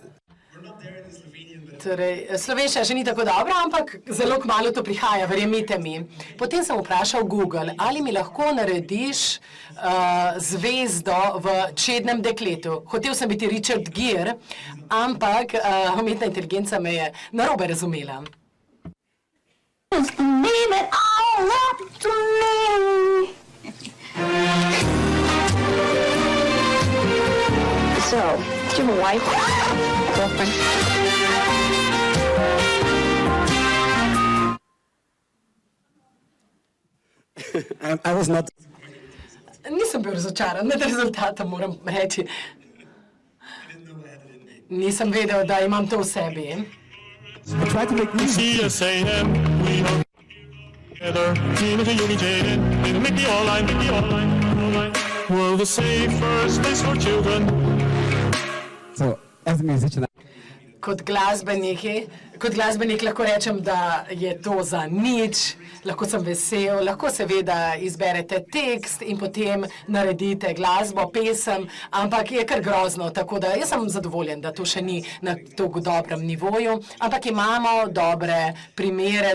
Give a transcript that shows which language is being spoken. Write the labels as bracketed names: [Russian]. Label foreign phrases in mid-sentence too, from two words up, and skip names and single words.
[Slovenian] Torej, slovenščina še ni tako dobra, ampak zelo kmalu to prihaja, verjemite mi. Potem sem vprašal Google, ali mi lahko narediš zvezdo v Čednem dekletu. Hotel sem biti Richard Gere, ampak umetna inteligenca me je narobe razumela. [English] Leave it all up to me. So, do you have a wife? Girlfriend? I was not. [Slovenian] Nisem bil razočaran med rezultatom, moram reči. Nisem vedel, da imam to v sebi. [English] I tried to make music. CSAM, we are together. Unity, unity, make the online, make the online. We're the safest place for children. So, as a musician, [Slovenian] Kot glasbenik lahko rečem, da je to za nič, lahko sem vesel, lahko seveda izberete tekst in potem naredite glasbo, pesem, ampak je kar grozno, tako da jaz sem zadovoljen, da to še ni na tako dobrem nivoju, ampak imamo dobre primere.